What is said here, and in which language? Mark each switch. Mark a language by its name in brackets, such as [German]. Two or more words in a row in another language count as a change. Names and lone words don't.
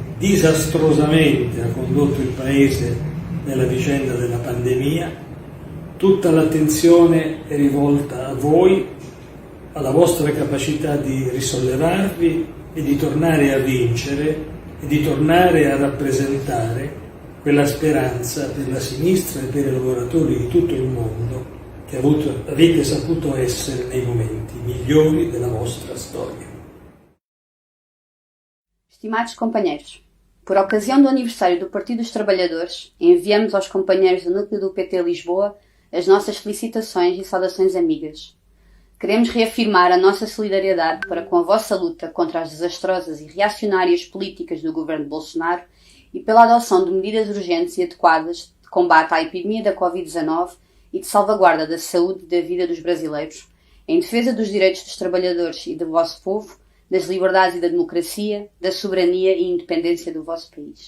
[Italian] disastrosamente ha condotto il paese nella vicenda della pandemia, tutta l'attenzione è rivolta a voi, alla vostra capacità di risollevarvi e di tornare a vincere e di tornare a rappresentare quella speranza per la sinistra e per i lavoratori di tutto il mondo que avete saputo essere nei momenti migliori della vostra storia. [Portuguese] Estimados companheiros, por ocasião do aniversário do Partido dos Trabalhadores, enviamos aos companheiros do núcleo do PT Lisboa as nossas felicitações e saudações amigas. Queremos reafirmar a nossa solidariedade para com a vossa luta contra as desastrosas e reacionárias políticas do governo Bolsonaro e pela adoção de medidas urgentes e adequadas de combate à epidemia da Covid-19 e de salvaguarda da saúde e da vida dos brasileiros, em defesa dos direitos dos trabalhadores e do vosso povo, das liberdades e da democracia, da soberania e independência do vosso país.